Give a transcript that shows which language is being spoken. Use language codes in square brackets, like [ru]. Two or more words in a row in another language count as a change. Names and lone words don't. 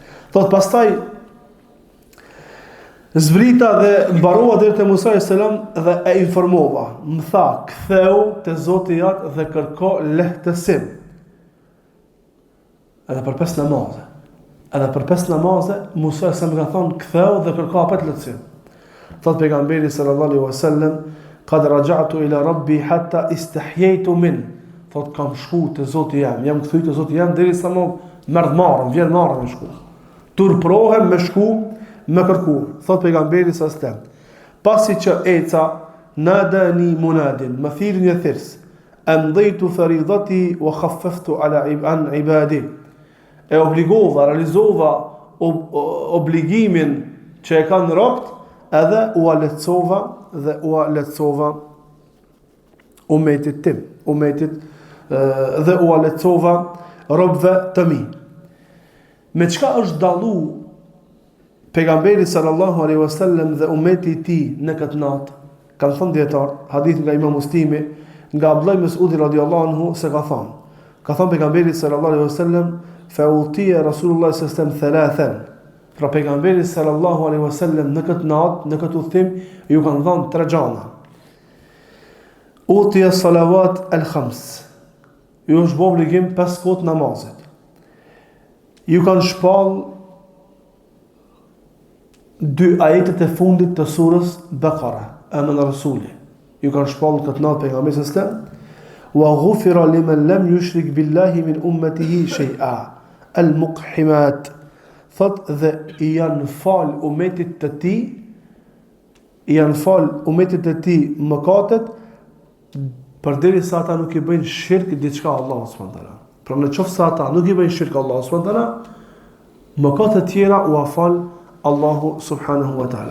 [sq] Thot pastaj zbrita dhe mbarova deri te Musa [ar] عليه السلام [sq] dhe e informova. Më tha, ktheu te Zoti jot dhe kërko lehtësim. Edhe për 5 namaze. Edhe për 5 namaze, Musa sa më ka thonë, ktheu dhe kërko apet lehtësim. Thot pejgamberi [ar] صلى الله عليه وسلم قد رجعت إلى ربي حتى استحييت من. [sq] Thot kam shku te Zoti jam kthy te Zoti jam derisa më merr marrëm, vjen marrëm me shku. Turprohem me shku, me kërku. Thot pejgamberi [ar] صلى الله عليه وسلم, [sq] pasi që eca [ar] ناداني مناد, [sq] më thirr një thirs. [ar] أمضيت فريضتي وخففت على عبادي. [sq] E obligova, realizova obligimin që e kanë robt, edhe u lehtësova dhe u lehtësova umetit tim, dhe u lehtësova robëve të mi. Me çka është dallu pejgamberi [ar] صلى الله عليه وسلم [sq] dhe umeti i tij në këtë natë? Kanë thënë dietar, hadith nga Imam Muslimi, nga Abdullah ibn Mas'ud [ar] رضي الله عنه [sq] se ka thënë pejgamberi [ar] صلى الله عليه وسلم, فأعطي رسول الله صلى الله عليه وسلم ثلاثا. [sq] Pra pejgamberi [ar] صلى الله عليه وسلم [sq] në këtë natë, në këtë udhim, ju kanë dhënë 3 gjëra. [ar] أعطي الصلوات الخمس. [sq] Ju është bë obligim 5 kohë namazit. Ju kanë shpall 2 ajetet e fundit të surës Baqara, Amana Rasuli. Ju kanë shpall këtë natë pejgamberi [ar] صلى الله عليه وسلم. وغفر لمن لم يشرك بالله من أمته شيئا. Al-muqhimat. [sq] Thot dhe i janë fal umetit të tij, mëkatet përderisa ata nuk i bëjnë shirk diçka Allahu [ar] سبحانه وتعالى. [sq] Pra në qoftë se ata nuk i bëjnë shirk Allahu [ar] سبحانه وتعالى, [sq] mëkatet e tjera u afal Allahu [ar] سبحانه وتعالى.